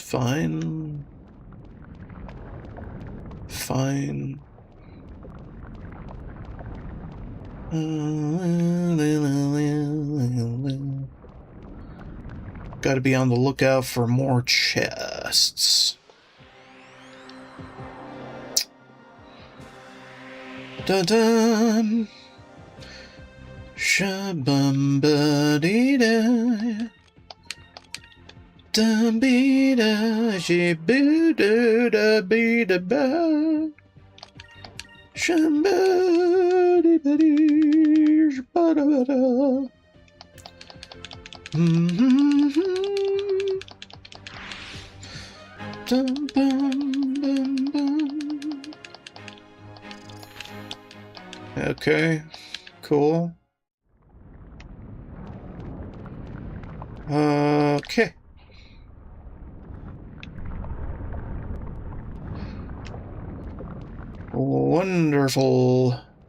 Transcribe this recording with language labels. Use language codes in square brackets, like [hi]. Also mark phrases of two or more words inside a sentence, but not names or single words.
[en] Fine. Fine. Gotta be on the lookout for more chests. Dun-dun! Shabum-ba-dee-da. Dum-be-da, she-boo-doo-da-be-da-ba. Shambadi-badi, shbada-bada. Dum-bum-bum-bum. Okay, cool. Okay. Wonderful.